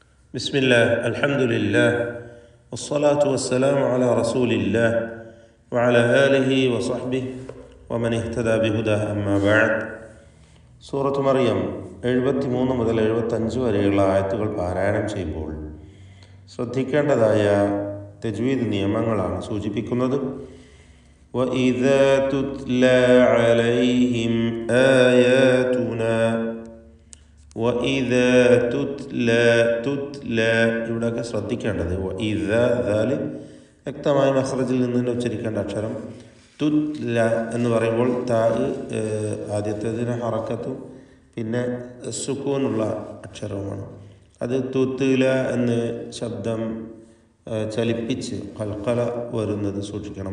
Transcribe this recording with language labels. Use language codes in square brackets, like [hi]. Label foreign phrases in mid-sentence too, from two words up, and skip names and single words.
[ar] بسم الله الحمد لله والصلاة والسلام على رسول الله وعلى آله وصحبه ومن اهتدى بهداه أما بعد. [ml] സൂറത്ത് മറിയം 73 മുതൽ 75 വരെയുള്ള ആയത്തുകൾ പാരായണം ചെയ്യുമ്പോൾ ശ്രദ്ധിക്കേണ്ടതായ തജ്വീദ് നിയമങ്ങളാണ് സൂചിപ്പിക്കുന്നത്. [ar] وَإِذَا تُتْلَى عَلَيْهِمْ آيَاتُنَا وَإِذَا تُتْلَى [ml] ഇവിടെയൊക്കെ ശ്രദ്ധിക്കേണ്ടത് وَإِذَا ദാല് വ്യക്തമായ മഖ്റജിൽ നിന്ന് ഉച്ചരിക്കേണ്ട അക്ഷരം. തുത്ല എന്ന് പറയുമ്പോൾ താ ആദ്യത്തേതിന് ഹറക്കത്തും പിന്നെ സുക്കൂനുള്ള അക്ഷരവുമാണ്. അത് തുത്ല എന്ന് ശബ്ദം ചലിപ്പിച്ച് ഖൽഖല വരുന്നത് സൂക്ഷിക്കണം.